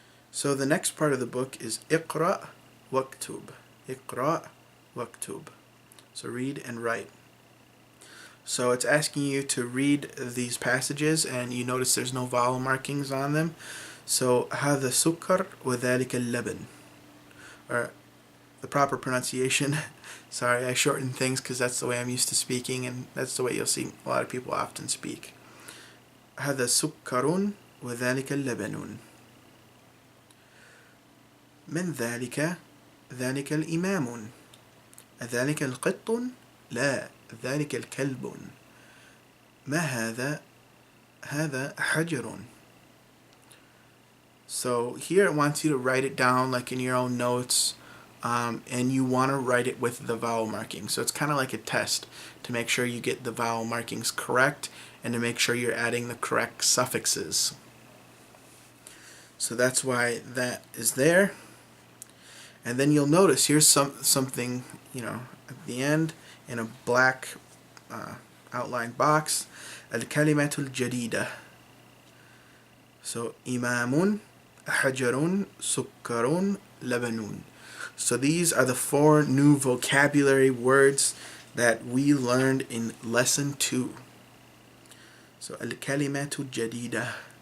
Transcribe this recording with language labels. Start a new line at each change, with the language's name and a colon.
English: So the next part of the book is Iqra waktub. Iqra waktub. So read and write. So it's asking you to read these passages, and you notice there's no vowel markings on them.
Arabic: So هذا سكر وذلك اللبن.
English: Or the proper pronunciation. Sorry, I shorten things because that's the way I'm used to speaking, and that's the way you'll see a lot of people often speak.
Arabic: هذا سكر وذلك اللبن. من ذلك؟ ذلك الإمام. أذلك القط؟ لا، ذلك الكلب. ما هذا؟ هذا حجر.
English: So here it wants you to write it down like in your own notes, and you want to write it with the vowel marking. So it's kind of like a test to make sure you get the vowel markings correct and to make sure you're adding the correct suffixes. So that's why that is there. And then you'll notice here's something, at the end in a black outlined box.
Arabic: الكلمة الجديدة. So إمام حجر سكر لبن.
English: So these are the 4 new vocabulary words that we learned in lesson 2.
Arabic: So الكلمة الجديدة.